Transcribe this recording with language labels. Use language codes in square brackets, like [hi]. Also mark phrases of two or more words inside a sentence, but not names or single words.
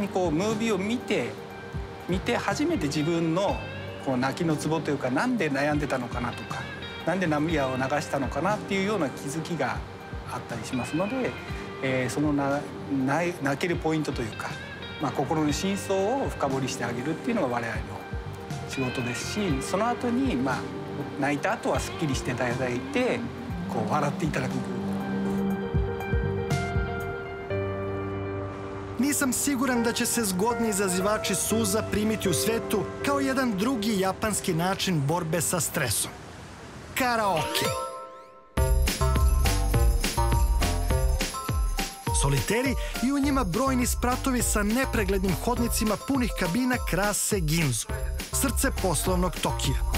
[ja] にこうムービーを見て初めて自分のこう泣きのツボというか、なんで悩んでたのかなとか、なんで涙を流したのかなっていうような気づきがあったりしますので、その泣けるポイントというか、心の真相を深掘りしてあげるっていうのが我々の仕事ですし、その後に泣いた後はすっきりしていただいて、こう笑っていただく。 [sr] Nisam siguran da će se zgodni izazivači suza primiti u svetu kao jedan drugi japanski način borbe sa stresom. Karaoke. Soliteri i u njima brojni spratovi sa nepreglednim hodnicima punih kabina krase Ginzu, srce poslovnog Tokija.